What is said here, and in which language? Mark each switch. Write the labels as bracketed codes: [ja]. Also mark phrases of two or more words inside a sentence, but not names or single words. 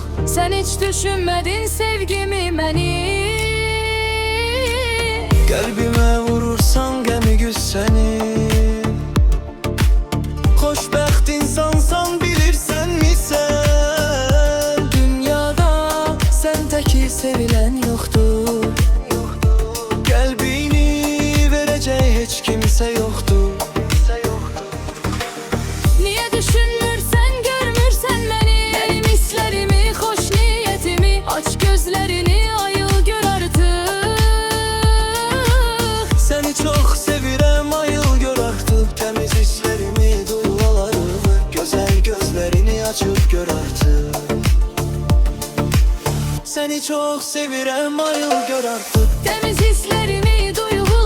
[tr] Sen hiç düşünmedin sevgimi məni. [az] Qəlbimə vurursan qəmi güssəni. Xoşbəxt insansan bilirsən mi sen? [tr] Dünyada sen teki sevilen yoktur. [az] Qəlbini verəcək heç kimsə yoxdur. [tr] Niye düşünmürsen görmürsen beni? Benim hislerimi, hoş niyetimi. Aç gözlerini, ayıl gör artık. [az] Səni çox sevirəm, ayıl gör artıq. Təmiz hisslərimi, duyğularımı, gözəl gözlərini açıb gör artıq. Səni çox sevirəm, ayıl gör artıq. [tr] Temiz hislerimi, duygularımı.